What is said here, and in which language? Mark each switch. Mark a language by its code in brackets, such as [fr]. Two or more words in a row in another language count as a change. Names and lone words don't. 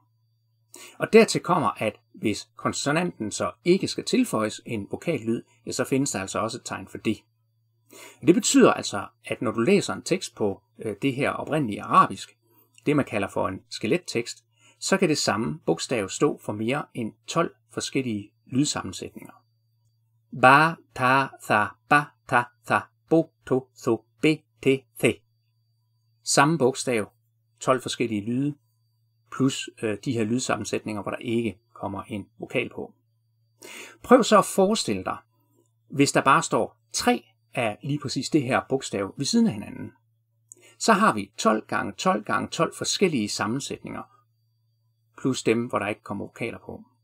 [da] Og dertil kommer, at hvis konsonanten så ikke skal tilføjes en vokallyd, ja, så findes der altså også et tegn for det. Det betyder altså, at når du læser en tekst på det her oprindelige arabisk, det man kalder for en skelettekst, så kan det samme bogstav stå for mere end 12 forskellige lydsammensætninger. Ba, ta, tha, ba, ta, tha, bo, to, tho, be, te, the. Samme bogstav, 12 forskellige lyde, plus de her lydsammensætninger, hvor der ikke kommer en vokal på. Prøv så at forestille dig, hvis der bare står 3 af lige præcis det her bogstav ved siden af hinanden. Så har vi 12 gange 12 gange 12 forskellige sammensætninger, plus dem, hvor der ikke kommer vokaler på.